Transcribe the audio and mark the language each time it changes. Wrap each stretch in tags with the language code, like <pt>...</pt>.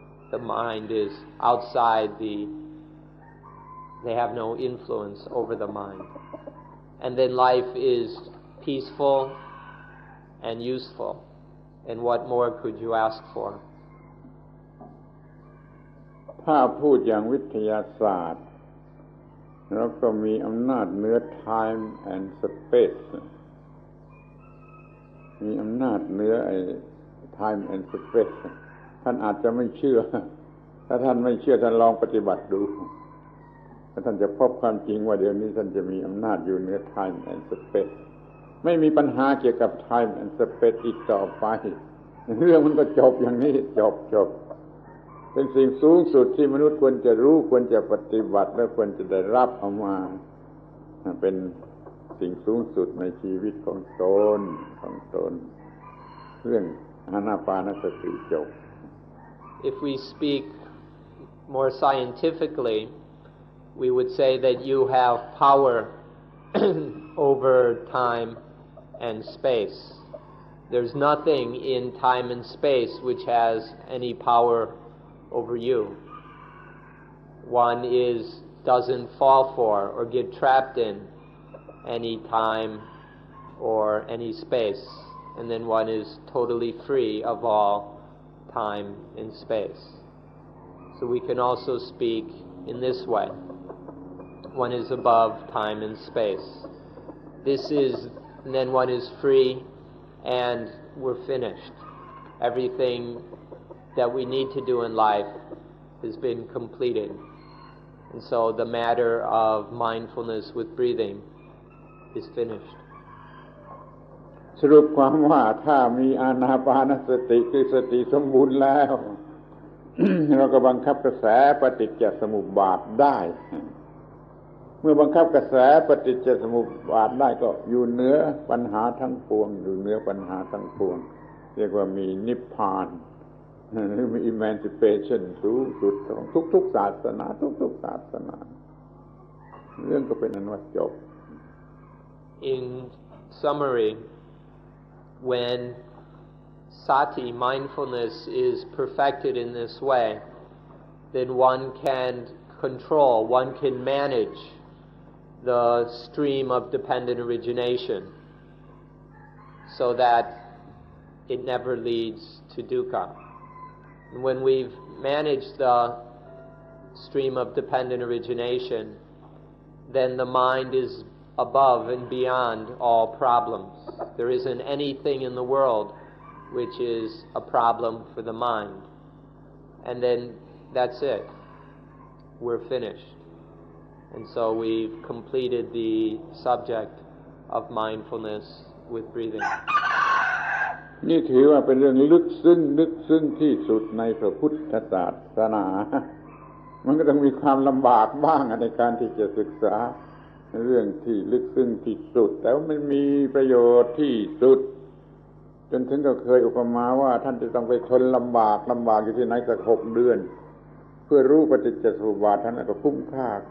<en>The mind is outside they have no influence over the mind. And then life is peaceful and useful. And what more could you ask for?</en> <th>ถ้าพูดอย่างวิทยาศาสตร์เราก็มีอำนาจเหนือ</th> <en>time and space</en> <th>มีอำนาจเหนือtime and space ท่านอาจจะไม่เชื่อถ้าท่านไม่เชื่อท่านลองปฏิบัติดู แล้วท่านจะพบความจริงว่าเดี๋ยวนี้ท่านจะมีอำนาจอยู่เหนือ</th> <en>time and space</en> <th>ไม่มีปัญหาเกี่ยวกับ time and space อีกต่อไปเรื่องมันก็จบอย่างนี้จบเป็นสิ่งสูงสุดที่มนุษย์ควรจะรู้ควรจะปฏิบัติและควรจะได้รับเอามาเป็นสิ่งสูงสุดในชีวิตของตนเรื่องอานาปานสติจบ</th> <en>If we speak more scientifically, we would say that you have power over time and space. There's nothing in time and space which has any power over you. One doesn't fall for or get trapped in any time or any space, and then one is totally free of all time and space. So we can also speak in this way. One is above time and space. And then one is free, and we're finished. Everything that we need to do in life has been completed. And so the matter of mindfulness with breathing is finished.</en> <th>สรุปความว่าถ้ามีอานาปานสติคือสติสมบูรณ์แล้ว เราก็บังคับกระแสปฏิจจสมุปบาทได้เมื่อบังคับกระแสปฏิจจสมุปบาทได้ก็อยู่เหนือปัญหาทั้งปวงอยู่เหนือปัญหาทั้งปวงเรียกว่ามีนิพพานหรือมี emancipation สูงสุดของทุกๆศาสนาทุกๆศาสนาเรื่องก็เป็นอันว่าจบ</th> <en>In summary, when sati, mindfulness, is perfected in this way, then one can control, one can manage the stream of dependent origination so that it never leads to dukkha. And when we've managed the stream of dependent origination, then the mind is above and beyond all problems. There isn't anything in the world which is a problem for the mind. And then that's it. We're finished. And so we've completed the subject of mindfulness with breathing.</en> <th>นี่ถือว่าเป็นเรื่องลึกซึ้งที่สุดในพระพุทธศาสนา มันก็ต้องมีความลำบากบ้างในการที่จะศึกษาเรื่องที่ลึกซึ้งที่สุดแต่ว่ามันมีประโยชน์ที่สุดจนถึงก็เคยอุปมาว่าท่านจะต้องไปทนลำบากอยู่ที่ไหนสัก6 เดือนเพื่อรู้ปฏิจจสมุปบาทท่านก็คุ้มค่า</th>